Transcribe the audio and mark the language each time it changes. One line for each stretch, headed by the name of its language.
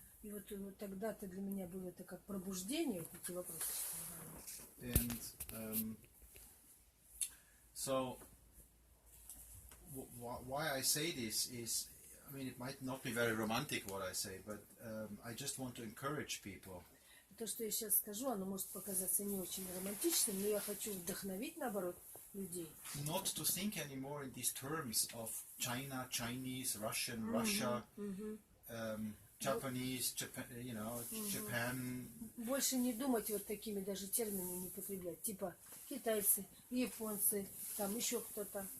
Russian: И вот тогда-то для меня было это как пробуждение, вот эти вопросы.
English: And so why I say this is, I mean, it might not be very romantic what I say, but I just want to encourage people.
Russian: То, что я сейчас скажу, оно может показаться не очень романтичным, но я хочу вдохновить, наоборот, людей.
English: Not to think anymore in these terms of China, Chinese, Russian, Russia, Japanese, Japan, you know, Japan.
Russian: Больше не думать вот такими даже терминами не употреблять, типа китайцы, японцы, там еще кто-то.